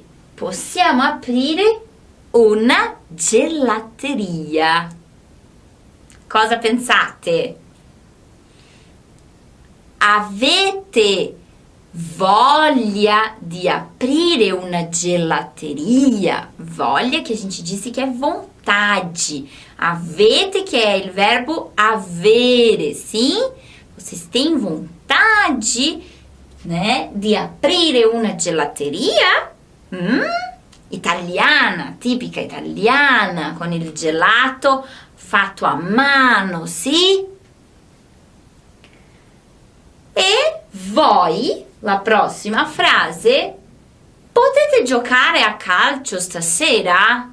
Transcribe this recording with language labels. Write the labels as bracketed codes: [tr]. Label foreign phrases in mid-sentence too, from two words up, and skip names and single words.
[it] Possiamo aprire una gelateria. Cosa pensate? Avete voglia di aprire una gelateria? [pt] Voglia que a gente disse que é vontade. Avete, que é o verbo avere, sim? Vocês têm vontade, né, [it] di aprire una gelateria? Italiana, tipica italiana, con il gelato fatto a mano, sì? E voi, la prossima frase, potete giocare a calcio stasera?